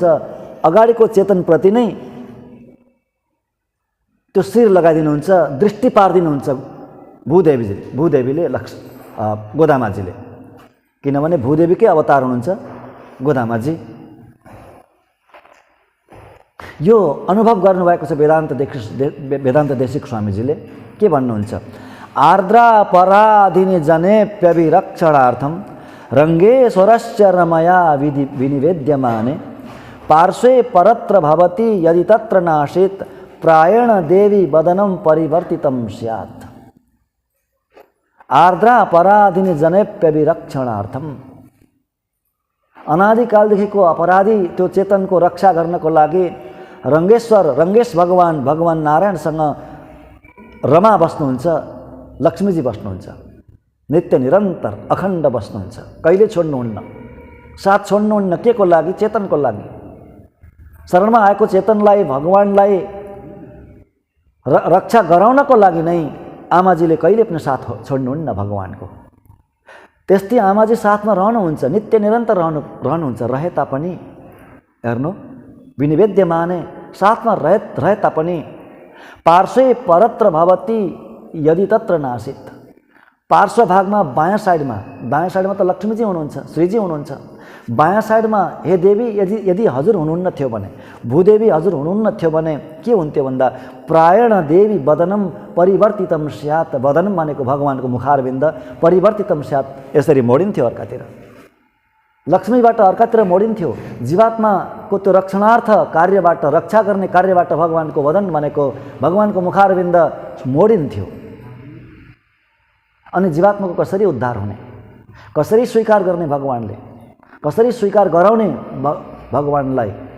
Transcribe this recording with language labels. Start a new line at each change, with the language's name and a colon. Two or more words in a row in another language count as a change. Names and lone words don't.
Nepali: अगाडिको चेतनप्रति नै त्यो शिर लगाइदिनुहुन्छ, दृष्टि पारिदिनुहुन्छ भूदेवीले गोदामाजीले। किनभने भूदेवीकै अवतार हुनुहुन्छ गोदामाजी। यो अनुभव गर्नुभएको छ वेदान्त देशिक स्वामीजीले। के भन्नुहुन्छ?
Sanskrit: आर्द्रा पराधिनी जनेप्यभिरक्षणार्थम रङ्गेश्वरस्य रमया विनिवेद्यमाने पार्श्वे परत्र भवति यदि तत्र नाशेत प्रायण देवी वदनं परिवर्तितं स्यात्। आर्द्रा पराधिनी जनेप्यभिरक्षणार्थम,
Nepali: अनादिकालदेखिको अपराधी त्यो चेतनको रक्षा गर्नको लागि रङ्गेश भगवान नारायणसँग रमा बस्नुहुन्छ, लक्ष्मीजी बस्नुहुन्छ। नित्य निरन्तर अखण्ड बस्नुहुन्छ, कहिले छोड्नुहुन्न, साथ छोड्नुहुन्न। के को लागि? चेतनको लागि। शरणमा आएको चेतनलाई, भगवानलाई रक्षा गराउनको लागि नै आमाजीले कहिले पनि साथ छोड्नुहुन्न भगवानको। त्यस्तै आमाजी साथमा रहनुहुन्छ, नित्य निरन्तर रहनुहुन्छ। रहे तापनि हेर्नु, विनिवेद्यमाने, साथमा रहे तापनि
Sanskrit: पार्श्वे परत्र भवति यदि तत्र नासित,
Nepali: पार्श्व भागमा दायाँ साइडमा त लक्ष्मीजी हुनुहुन्छ, श्रीजी हुनुहुन्छ। बायाँ साइडमा हे देवी यदि हजुर हुनुहुन्न थियो भने, भूदेवी हजुर हुनुहुन्न थियो भने के हुन्थ्यो भन्दा
Sanskrit: प्रायण देवी वदनम परिवर्तितम स्यात्।
Nepali: वदनम भनेको भगवानको मुखारविन्द,
Sanskrit: परिवर्तितम स्यात्
Nepali: यसरी मोडिन्थ्यो अर्कातिर, लक्ष्मीबाट अर्कातिर मोडिन्थ्यो। जीवात्माको त्यो रक्षणार्थ कार्यबाट, रक्षा गर्ने कार्यबाट भगवानको वदन भनेको भगवानको मुखारविन्द मोडिन्थ्यो। अनि जीवात्माको कसरी उद्धार हुने, कसरी स्वीकार गर्ने भगवानले, कसरी स्वीकार गराउने भगवानलाई।